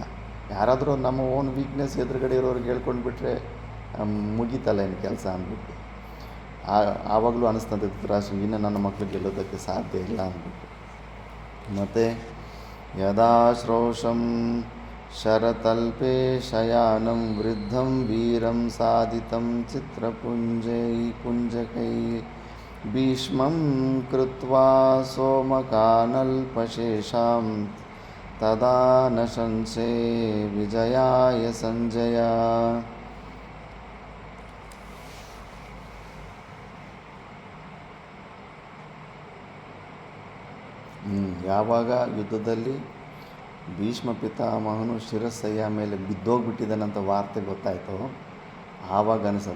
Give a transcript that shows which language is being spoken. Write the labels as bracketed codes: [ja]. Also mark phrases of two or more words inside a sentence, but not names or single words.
[kn] ಯಾರಾದರೂ ನಮ್ಮ [en] own weakness [kn] ಎದುರುಗಡೆ ಇರೋರಿಗೆ ಹೇಳ್ಕೊಂಡು ಬಿಟ್ಟರೆ ಮುಗೀತಲ್ಲ ಇನ್ನು ಕೆಲಸ ಅಂದ್ಬಿಟ್ಟು ಆವಾಗಲೂ ಅನಿಸ್ತಂತೆ ಧೃತರಾಷ್ಟ್ರನಿಗೆ, ಇನ್ನು ನನ್ನ ಮಕ್ಳಿಗೆ ಗೆಲ್ಲೋದಕ್ಕೆ ಸಾಧ್ಯ ಇಲ್ಲ ಅಂದ್ಬಿಟ್ಟು. [sa] ಮತ್ತು ಯದಾ ಶ್ರೋಷಂ ಶರತಲ್ಪೇ ಶಯಾನಂ ವೃದ್ಧಂ ವೀರಂ ಸಾಧಿತಂ ಚಿತ್ರಪುಂಜಕೈ ಭೀಷ್ಮಂ ಕೃತ್ವಾ ಸೋಮಕಾನಲ್ಪಶೇಷಾಂ ತದಾ ನ ಶಂಸೇ ವಿಜಯಾಯ ಸಂಜಯ. [kn] ಯಾವಾಗ ಯುದ್ಧದಲ್ಲಿ ಭೀಷ್ಮ ಪಿತಾಮಹನು ಶಿರಸ್ಸಯ್ಯ ಮೇಲೆ ಬಿದ್ದೋಗ್ಬಿಟ್ಟಿದ್ದಾನಂತ ವಾರ್ತೆ ಗೊತ್ತಾಯಿತು, ಆವಾಗ ಅನಿಸೋದು.